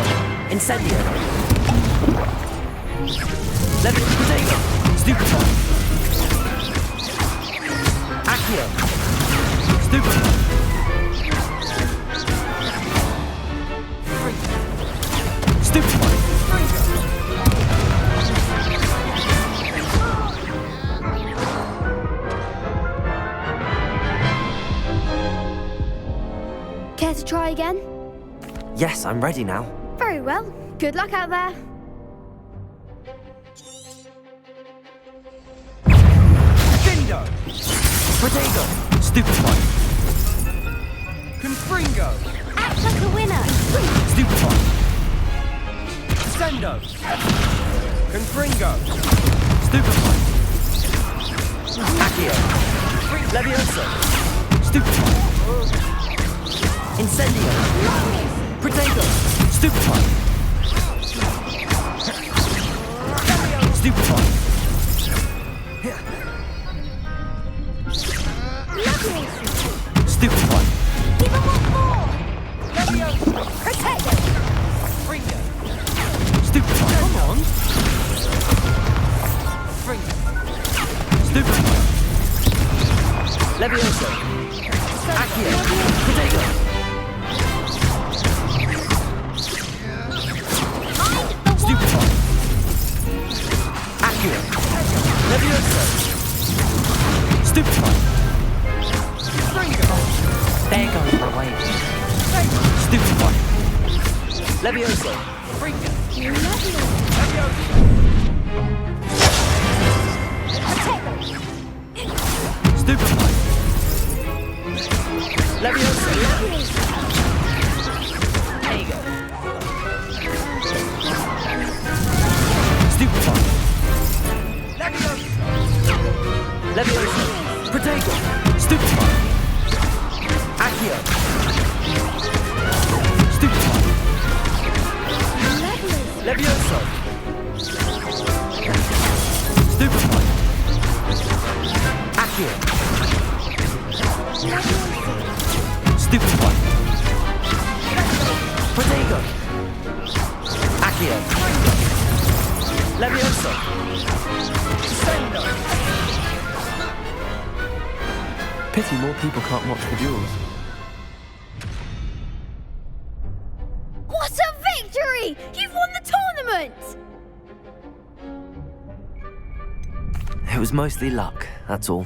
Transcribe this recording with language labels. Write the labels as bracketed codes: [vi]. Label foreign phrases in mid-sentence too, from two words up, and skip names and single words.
[en] Incendio. Protego. Stupefy. Accio. Stupefy. Stupefy. Care to try again? Yes, I'm ready now. Very well. Good luck out there. Dindo! Protego. Stupefy. Confringo. Act like a winner. Stupefy. Sendo. Confringo. Stupefy. Accio. Levioso. Stupefy. Incendio. Protego. Stupefy. Stupefy. Stupefy. Give him one more. Levioso. Protect him. Fringo. Stupefy. Come on. Fringo. Stupefy. Levioso. Accio. Protego. Stupefy. Accio. Levioso. Stupefy. Fringo. There goes my way. Stupefy. Levioso. Fringo. Lovely. Levioso. Stupefy. Levioso. There you go. Stupefy. Levioso. Levioso. Protego. Stupefy. Accio. Stupefy. Levioso. Stupefy. Accio. Stupefy. Protego. Accio. Levioso. Sendo. Pity more people can't watch the duels. What a victory! You've won the tournament! It was mostly luck, that's all.